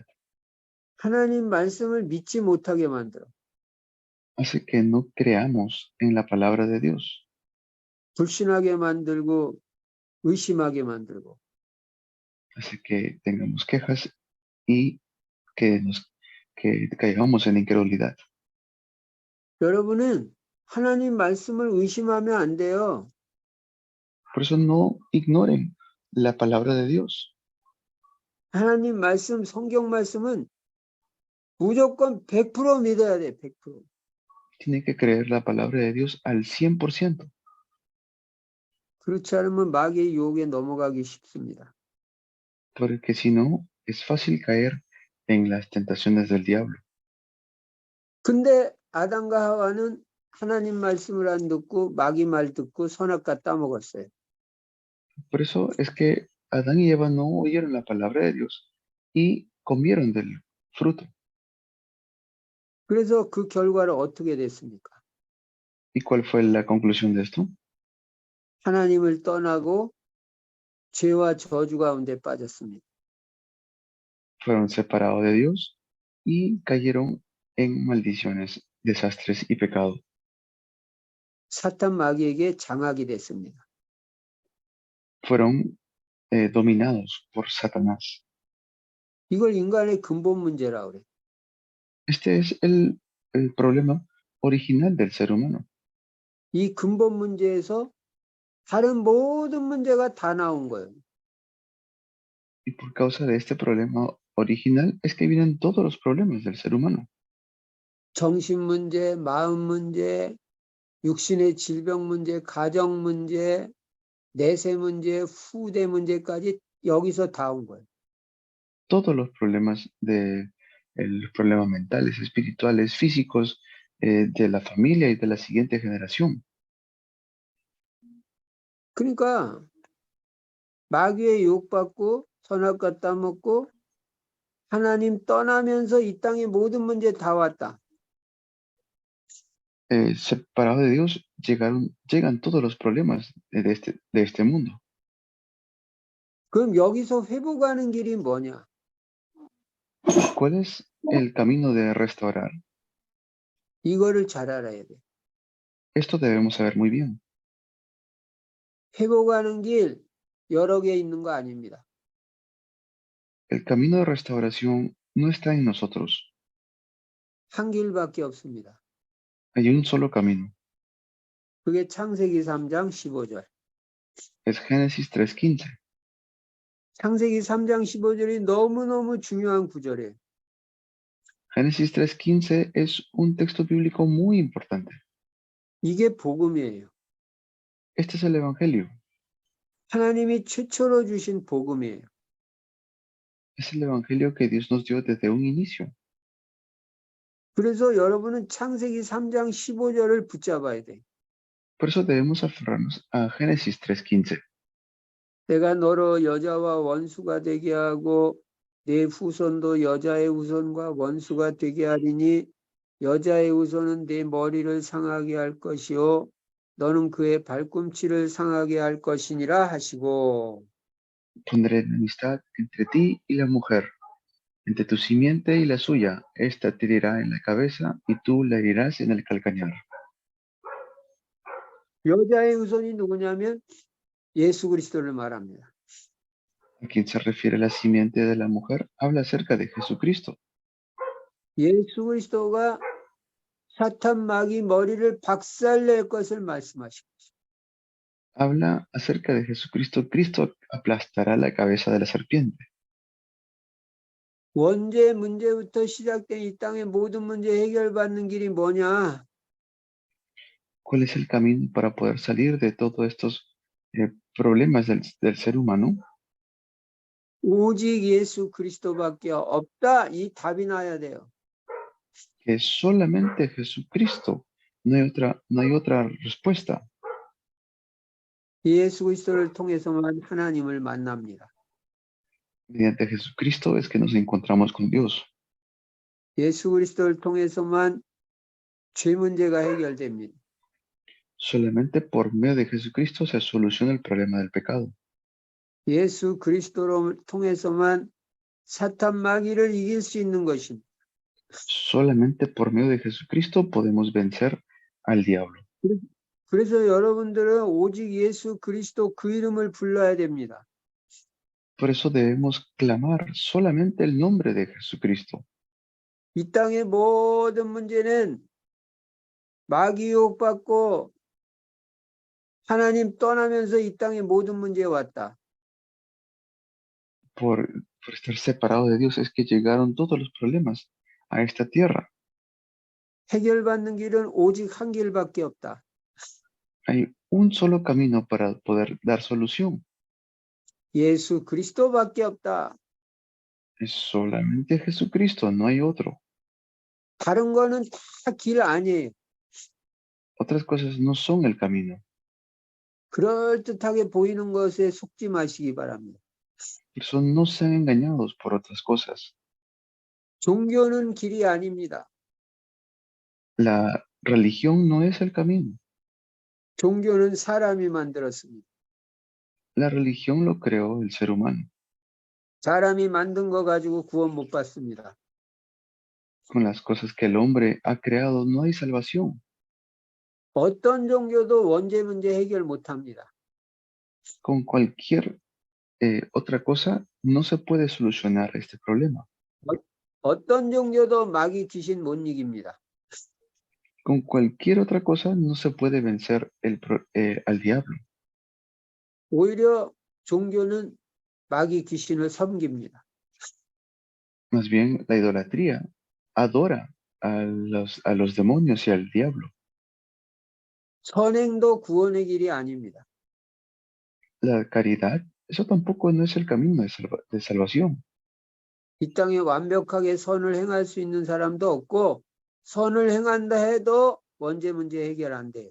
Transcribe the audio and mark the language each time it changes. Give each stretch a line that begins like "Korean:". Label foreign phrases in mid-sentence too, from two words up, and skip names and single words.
Korean: 하나님 말씀을 믿지 못하게 만들어.
Spanish: Hace que no creamos en la palabra de Dios.
Korean: 불신하게 만들고 의심하게 만들고.
Spanish: Hace que tengamos quejas y que caigamos en incredulidad.
Korean: 여러분은 하나님 말씀을 의심하면 안 돼요.
Spanish: Por eso no ignoren la palabra de Dios.
Korean: 하나님 말씀, 성경 말씀은 무조건 100% 믿어야 돼. 100%.
Spanish: Tienen que creer la palabra de Dios al 100%.
Korean: 그렇지 않으면 마귀의 유혹에 넘어가기 쉽습니다.
Spanish: Porque si no, es fácil caer en las tentaciones del diablo.
Korean: 근데 아담과 하와는 하나님 말씀을 안 듣고 마귀 말 듣고 선악과 따먹었어요.
Spanish: Por eso es que Adán y Eva no oyeron la palabra de Dios y comieron del fruto.
Korean: 그래서 그 결과를 어떻게 됐습니까?
Spanish: ¿Y cuál fue la conclusión de esto?
Korean: 하나님을 떠나고 죄와 저주 가운데 빠졌습니다.
Spanish: Fueron separados de Dios y cayeron en maldiciones, desastres y pecado.
Korean: 사탄 마귀에게 장악이 됐습니다.
Spanish: Fueron dominados por Satanás.
Korean: 이걸 인간의 근본 문제라고 그래요.
Spanish: Este es el problema original del ser humano.
Korean: 이 근본 문제에서 다른 모든 문제가 다 나온 거예요.
Spanish: Y por causa de este problema original es que vienen todos los problemas del ser humano.
Korean: 정신 문제, 마음 문제, 육신의 질병 문제, 가정 문제, 내세 문제, 후대 문제까지 여기서 다 온 거예요.
Spanish: Todos los problemas los problemas mentales, espirituales, físicos, de la familia y de la siguiente generación.
Korean: 그러니까 마귀의 유혹받고 선악과 따먹고 하나님 떠나면서 이 땅의 모든 문제 다 왔다.
Spanish: Separados de Dios llegan todos los problemas de este mundo.
Korean: 그럼 여기서 회복하는 길이 뭐냐?
Spanish: ¿Cuál es el camino de restaurar?
Korean: 이거를 잘 알아야 돼.
Spanish: Esto debemos saber muy bien.
Korean: 회복하는 길 여러 개 있는 거 아닙니다.
Spanish: El camino de restauración no está en nosotros.
Korean: 한 길밖에 없습니다.
Spanish: Hay un solo camino.
Korean: 그게 창세기 3장 15절.
Spanish: Es Génesis 3:15.
Korean: 창세기 3장 15절이 너무너무 중요한 구절이에요.
Spanish: Génesis 3:15 es un texto bíblico muy importante.
Korean: 이게 복음이에요.
Spanish: Este es el Evangelio.
Korean: 하나님이 최초로 주신 복음이에요.
Spanish: Es el Evangelio que Dios nos dio desde un inicio.
Korean: 그래서 여러분은 창세기 3장 15절을 붙잡아야 돼.
Spanish: Por eso debemos aferrarnos a Génesis 3:15.
Korean: 내가 너로 여자와 원수가 되게 하고 내 후손도 여자의 후손과 원수가 되게 하리니 여자의 후손은 내 머리를 상하게 할 것이요 너는 그의 발꿈치를 상하게 할 것이니라 하시고
Spanish: Pondré enemistad entre ti y la mujer, entre tu simiente y la suya. Esta te herirá en la cabeza y tú la herirás en el calcañar.
Korean: 여자의 후손이 누구냐면 예수 그리스도를 말합니다.
Spanish: ¿A quién se refiere la simiente de la mujer? Habla acerca de Jesucristo.
Korean: 예수 그리스도가 사탄 마귀 머리를 박살낼 것을 말씀하시고
Spanish: Habla acerca de Jesucristo. Cristo aplastará la cabeza de la serpiente.
Korean: 원죄 문제부터 시작된 이 땅의 모든 문제 해결받는 길이 뭐냐?
Spanish: ¿Cuál es el camino para poder salir de todos estos problemas del ser humano?
Korean: 오직 예수 그리스도밖에 없다. 이 답이 나야 돼요.
Spanish: Que es solamente Jesucristo. No hay otra respuesta.
Korean: 예수 그리스도를 통해서만 하나님을 만납니다.
Spanish: Mediante Jesucristo es que nos encontramos con Dios.
Korean: 예수 그리스도를 통해서만 죄 문제가 해결됩니다.
Spanish: Solamente por medio de Jesucristo se soluciona el problema del pecado.
Korean: 예수 그리스도를 통해서만 사탄 마귀를 이길 수 있는 것입니다.
Spanish: Solamente por medio de Jesucristo podemos vencer al diablo.
Korean: 그래서 여러분들은 오직 예수 그리스도 그 이름을 불러야 됩니다.
Spanish: Por eso debemos clamar solamente el nombre de Jesucristo.
Korean: 이 땅의 모든 문제는 마귀 유혹받고 하나님 떠나면서 이 땅의 모든 문제에 왔다.
Spanish: Por estar separado de Dios es que llegaron todos los problemas a esta tierra.
Korean: 해결받는 길은 오직 한 길밖에 없다.
Spanish: Hay un solo camino para poder dar solución.
Korean: 예수 그리스도밖에 없다.
Spanish: Es solamente Jesucristo, no hay otro.
Korean: 다른 거는 다 길 아니에요.
Spanish: Otras cosas no son el camino.
Korean: 그럴듯하게 보이는 것에 속지 마시기 바랍니다.
Spanish: Por eso no sean engañados por otras cosas.
Korean: 종교는 길이 아닙니다.
Spanish: La religión no es el camino.
Korean: 종교는 사람이 만들었습니다.
Spanish: La religión lo creó el ser humano.
Korean: 사람이 만든 거 가지고 구원 못 받습니다.
Spanish: Con las cosas que el hombre ha creado no hay salvación.
Korean: 어떤 종교도 원죄 문제 해결 못 합니다.
Spanish: Con cualquier otra cosa no se puede solucionar este problema.
Korean: 어떤 종교도 마귀 귀신 못 이깁니다.
Spanish: Con cualquier otra cosa no se puede vencer al diablo.
Korean: 오히려 종교는 마귀 귀신을 섬깁니다.
Spanish: Más bien, la idolatría adora a los demonios y al diablo.
Korean: 선행도 구원의 길이 아닙니다.
Spanish: La caridad, eso tampoco no es el camino de salvación.
Korean: 이 땅에 완벽하게 선을 행할 수 있는 사람도 없고 선을 행한다 해도 원죄 문제 해결 안 돼요.